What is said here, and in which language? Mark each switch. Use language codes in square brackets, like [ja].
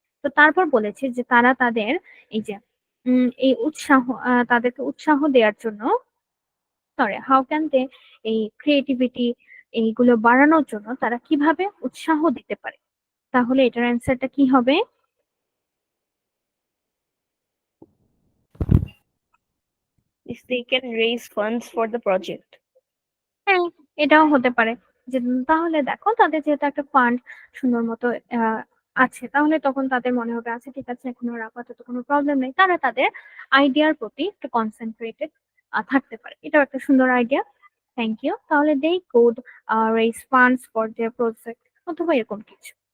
[bn] তো তারপর বলেছে যে তারা তাদের এই যে এই উৎসাহ, তাদেরকে উৎসাহ দেওয়ার জন্য, সরি, [en] how can they [bn] এই ক্রিয়েটিভিটি এইগুলো বাড়ানোর জন্য তারা কিভাবে উৎসাহ দিতে পারে, তাহলে এটার অ্যান্সারটা কি হবে? [en] If they can raise funds for the project. [bn] হ্যাঁ, এটাও হতে পারে যে তাহলে দেখো তাদের যেহেতু একটা ফান্ড সুন্দর মতো আছে, তাহলে তখন তাদের মনে হবে আচ্ছা ঠিক আছে, এখন আর আপাতত কোনো প্রবলেম নেই, তারা তাদের আইডিয়ার প্রতি একটু কনসেন্ট্রেটেড থাকতে পারে। এটাও একটা সুন্দর আইডিয়া, থ্যাংক ইউ। তাহলে [en] they could raise funds for their project [bn] অথবা এরকম কিছু।